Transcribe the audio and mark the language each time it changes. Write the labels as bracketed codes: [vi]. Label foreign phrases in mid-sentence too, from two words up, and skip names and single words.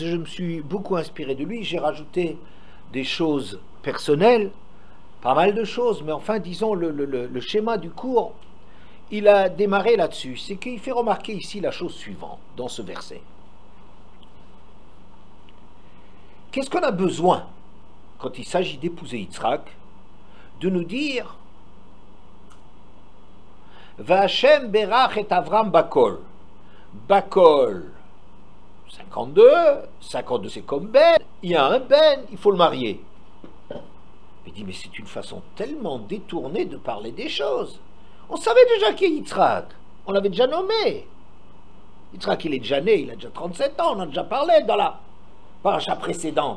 [fr] Je me suis beaucoup inspiré de lui. J'ai rajouté des choses personnelles, pas mal de choses, mais enfin, disons, le schéma du cours, il a démarré là-dessus. C'est qu'il fait remarquer ici la chose suivante, dans ce verset. Qu'est-ce qu'on a besoin, quand il s'agit d'épouser Yitzhak, de nous dire [he] והשם ברך את אברם בכל. [fr] Bakol, 52, 52 c'est comme Ben, il y a un Ben, il faut le marier. Il dit, mais c'est une façon tellement détournée de parler des choses. On savait déjà qui est Yitzhak, on l'avait déjà nommé. Yitzhak, il est déjà né, il a déjà 37 ans, on en a déjà parlé dans la paracha précédente.